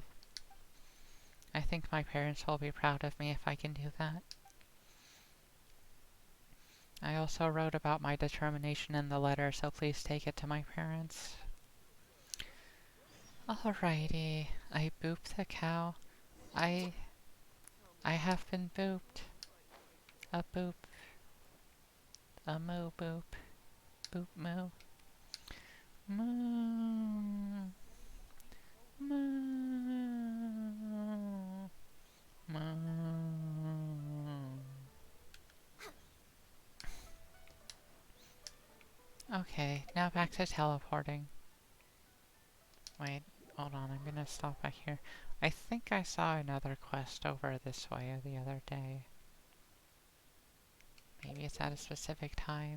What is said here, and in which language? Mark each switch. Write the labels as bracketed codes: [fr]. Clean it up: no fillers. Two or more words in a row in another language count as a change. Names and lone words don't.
[en] I think my parents will be proud of me if I can do that. I also wrote about my determination in the letter, so please take it to my parents. Alrighty, I booped the cow. I have been booped. A boop. A moo boop. Boop moo. Moo. Moo. Moo. Okay, now back to teleporting. Wait, hold on, I'm gonna stop back here. I think I saw another quest over this way the other day. Maybe it's at a specific time.